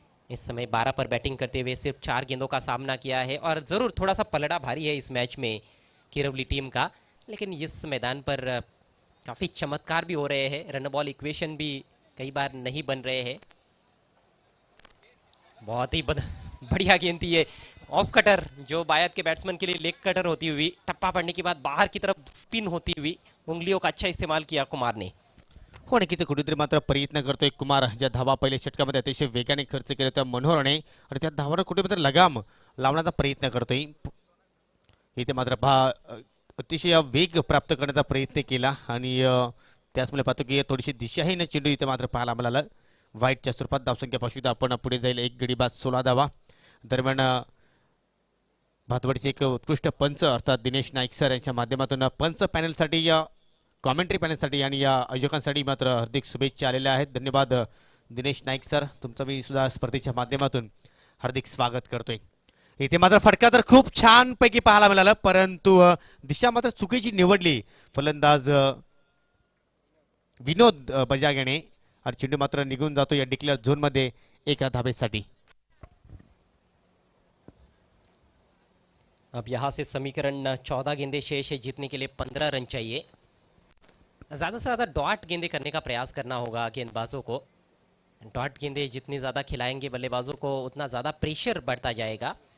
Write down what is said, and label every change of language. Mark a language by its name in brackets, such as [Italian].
[Hindi] इस समय 12 पर बैटिंग करते हुए सिर्फ 4 गेंदों का सामना किया है और ज़रूर थोड़ा सा पलड़ा भारी है इस मैच में किरौली टीम का, लेकिन इस मैदान पर काफ़ी चमत्कार भी हो रहे हैं. रन बॉल इक्वेशन भी कई बार नहीं बन रहे हैं. बहुत ही बढ़िया गेंद थी ये ऑफ कटर, जो बायत के बैट्समैन के लिए लेग कटर होती हुई टप्पा पड़ने के बाद बाहर की तरफ स्पिन होती हुई उंगलियों का अच्छा इस्तेमाल किया कुमार ने. [Marathi] हो नक्कीच कुठेतरी मात्र प्रयत्न करतोय कुमार. ज्या धावा पहिल्या षटकामध्ये अतिशय वेगाने खर्च केल्या होत्या मनोहरने आणि त्या धावांवर कुठे मात्र लगाम लावण्याचा प्रयत्न करतोय. इथे मात्र अतिशय वेग प्राप्त करण्याचा प्रयत्न केला आणि त्याचमुळे पाहतो की थोडीशी दिशाहीन चेंडू इथे मात्र पाहायला मिळाला. वाईटच्या स्वरूपात धावसंख्या पाहू आपण पुढे जाईल. 1 गडी बाद 16 धावा. दरम्यान भातवडीचे एक उत्कृष्ट पंच अर्थात दिनेश नाईक सर यांच्या माध्यमातून पंच पॅनलसाठी या कॉमेंट्री पॅनलसाठी आणि या आयोजकांसाठी मात्र हार्दिक शुभेच्छा आलेल्या आहेत. धन्यवाद दिनेश नाईक सर, तुमचं मी सुद्धा स्पर्धेच्या माध्यमातून हार्दिक स्वागत करतोय. इथे मात्र फटका तर खूप छान पैकी पाहायला मिळाला, परंतु दिशा मात्र चुकीची निवडली फलंदाज विनोद बजागेने आणि चेंडू मात्र निघून जातो या डिक्लेअर झोनमध्ये 1 धावेसाठी. [Hindi] अब यहाँ से समीकरण 14 गेंदे शेष है, जीतने के लिए 15 रन चाहिए. ज़्यादा से ज़्यादा डॉट गेंदे करने का प्रयास करना होगा गेंदबाजों को। डॉट गेंदे जितनी ज़्यादा खिलाएंगे बल्लेबाजों को उतना ज़्यादा प्रेशर बढ़ता जाएगा।